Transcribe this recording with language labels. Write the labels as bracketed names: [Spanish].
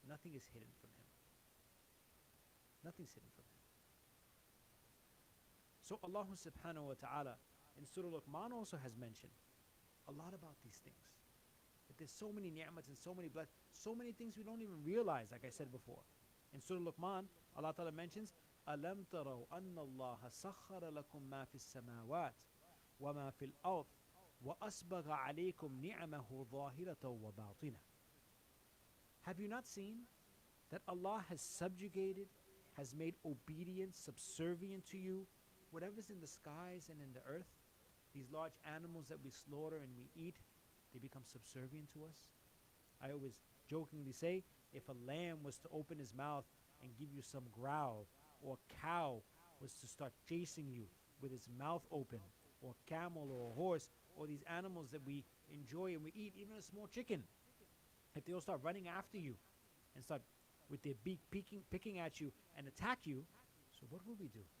[English] Nothing is hidden from him. Nothing's hidden from him. So Allah subhanahu wa ta'ala in Surah Luqman also has mentioned a lot about these things. That there's so many ni'mats and so many blessings, so many things we don't even realize, like I said before. In Surah Luqman, Allah Ta'ala mentions, [Arabic] أَلَمْ تَرَوْا أَنَّ اللَّهَ سَخَّرَ لَكُم مَا فِي السَّمَاوَاتِ وَمَا فِي الْأَرْضِ وَأَسْبَغَ عَلَيْكُمْ نِعَمَهُ ظَاهِرَةً وَبَاطِنَةً. [English] Have you not seen that Allah has subjugated, has made obedience, subservient to you, whatever's in the skies and in the earth? These large animals that we slaughter and we eat, they become subservient to us. I always jokingly say, if a lamb was to open his mouth and give you some growl, or a cow was to start chasing you with its mouth open, or a camel or a horse, or these animals that we enjoy and we eat, even a small chicken, if they all start running after you and start with their beak picking at you and attack you, so what would we do?